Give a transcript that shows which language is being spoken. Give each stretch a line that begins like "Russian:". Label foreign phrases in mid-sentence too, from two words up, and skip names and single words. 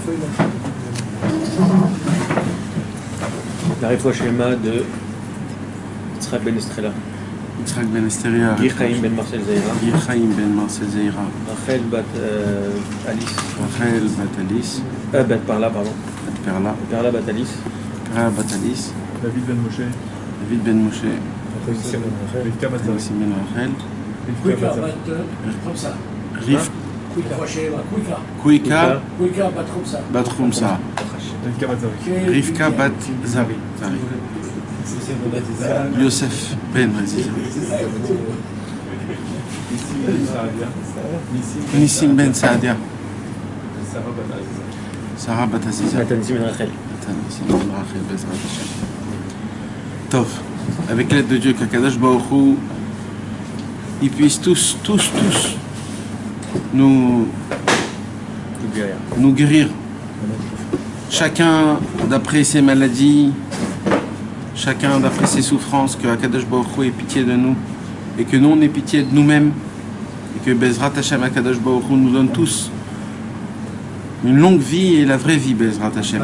French: La
Hebrew: רפואה שלמה
French: de Yitzhak Ben Estrella. Yitzhak Ben Estrella. Gir Chaim Ben Marcel Zeira. Gir Chaim Ben Marcel Zeira. Rachel Bat Alice. Rachel Bat Alice. Bat Parla, pardon. Bat Perla. Perla Bat Alice. Perla Bat Alice. David Ben Moshe. David Ben Moshe. Rivka Bat Zari. Simon Rachel. Rivka Bat Zari. Kuika Bat Khumsa. Rivka Bat Zari. Rivka Bat Zari. Yosef Ben Aziza. Nissim Ben Saadia. Sarah Bat Aziza. Nissim Ben Rachel. Nissim Ben Rachel,
Hebrew: בעזרת השם.
French: Tov, avec l'aide de Dieu, qu'
Hebrew: הקדוש ברוך הוא,
French: ils puissent tous nous guérir. Chacun d'après ses maladies, chacun d'après ses souffrances, que
Hebrew: הקדוש ברוך הוא
French: ait pitié de nous et que nous on ait pitié de nous-mêmes et que
Hebrew: בעזרת השם הקדוש ברוך הוא
French: nous donne tous une longue vie et la vraie vie,
Hebrew: בעזרת השם.